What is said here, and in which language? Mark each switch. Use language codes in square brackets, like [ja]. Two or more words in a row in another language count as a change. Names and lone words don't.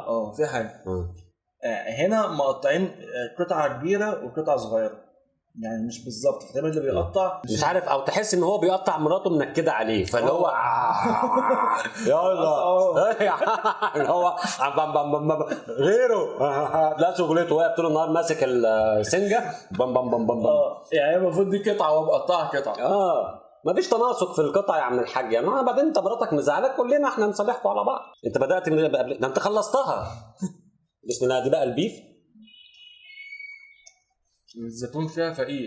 [ar] في حاجه هنا مقطعين قطعه كبيره وقطعه صغيره. يعني مش بالظبط، فتقريبا اللي بيقطع مش عارف، او تحس ان هو بيقطع مراته منكده عليه، فاللي هو يلا اللي هو غيره لا شغلته واقف طول النهار ماسك السنجه بم بم بم بم بم. يعني المفروض دي قطعه وبقطعها قطعه. مفيش تناسق في القطع يا عم الحاج، يعني بعدين انت مراتك مزعلك كلنا احنا نصالحكم على بعض. انت بدات من قبل ده، انت خلصتها. بسم الله. دي بقى البيف. الزيتون فيها فقير.